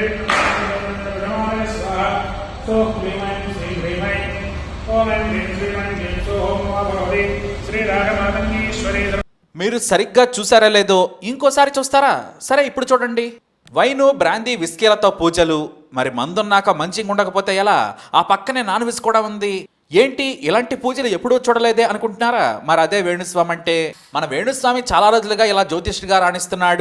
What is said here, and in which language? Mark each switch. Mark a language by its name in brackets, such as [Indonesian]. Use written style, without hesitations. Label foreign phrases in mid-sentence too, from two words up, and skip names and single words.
[Sanskrit] अभे स्वाहा सो क्लीं श्रीं ह्रीं ओम ऐं ह्रीं श्रीं ऐं क्लीं सोम भगवती श्री रागमातंगीश्वरी. [Telugu] మీరు సరిగ్గా చూసారా లేదో ఇంకోసారి చూస్తారా? సరే ఇప్పుడు చూడండి. వైను బ్రాందీ విస్కీలతో పూజలు. మరి మందున్నాక మంచిగా ఉండకపోతే ఎలా? ఆ పక్కనే [English] non veg [Telugu] కూడా ఉంది. ఏంటి ఇలాంటి పూజలు ఎప్పుడూ చూడలేదే అనుకుంటున్నారా? మరి అదే వేణుస్వామి అంటే. మన వేణుస్వామి చాలా రోజులుగా ఇలా జ్యోతిష్గా రాణిస్తున్నాడు.